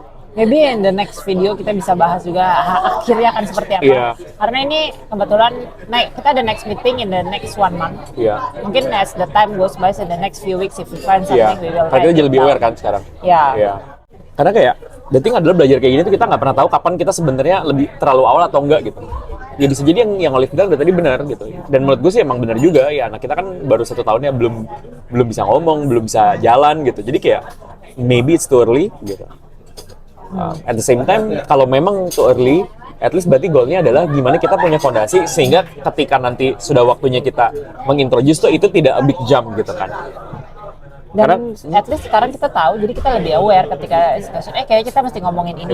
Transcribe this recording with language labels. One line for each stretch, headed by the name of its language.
English: Maybe in the next video
Indonesian: kita bisa bahas juga akhirnya akan seperti apa. Karena ini kebetulan kita ada
English: next meeting in the next 1 month. Mungkin as the time goes by, in the next few weeks if we find something we will.
Indonesian: Karena kita jadi lebih aware kan sekarang. Karena kayak
English: the thing
Indonesian: adalah belajar kayak gini tuh kita nggak pernah tahu kapan kita sebenarnya lebih terlalu awal atau enggak gitu. Ya bisa jadi yang Olive bilang tadi benar gitu. Dan menurut gue sih emang benar juga ya. Anak kita kan baru 1 tahunnya belum bisa ngomong, belum bisa jalan gitu. Jadi kayak
English: maybe it's too early gitu. At the same time,
Indonesian: kalau memang
English: too early,
Indonesian: at least berarti goalnya adalah gimana kita punya fondasi sehingga ketika nanti sudah waktunya kita mengintroduce tuh itu tidak
English: a big jump
Indonesian: gitu kan. Dan at least sekarang kita tahu, jadi kita lebih aware ketika discussion, kayaknya kita mesti ngomongin ini.